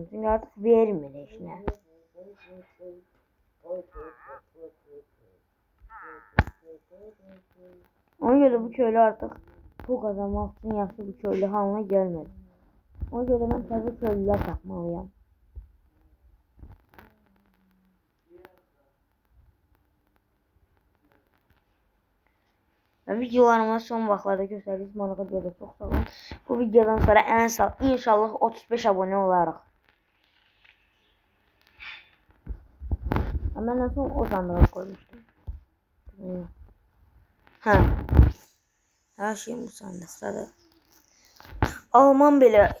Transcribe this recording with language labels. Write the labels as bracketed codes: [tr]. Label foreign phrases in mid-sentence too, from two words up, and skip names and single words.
[tr] Çünkü artık vermir işine. Ona göre bu köylü artık pul kazanmak için yaxşı bir köylü halına gelmedi. Ona göre ben tabii köylüler takmalıyım. [az] Ve videolarıma son vaxtlarda göstərdiyiniz manağa görə çox sağ olun. Bu videodan sonra inşallah 35 abone olarıq. [tr] Ama ben en son o sandığa koymuştum. Ha. Her şeyim bu sandıkta. Alman bile.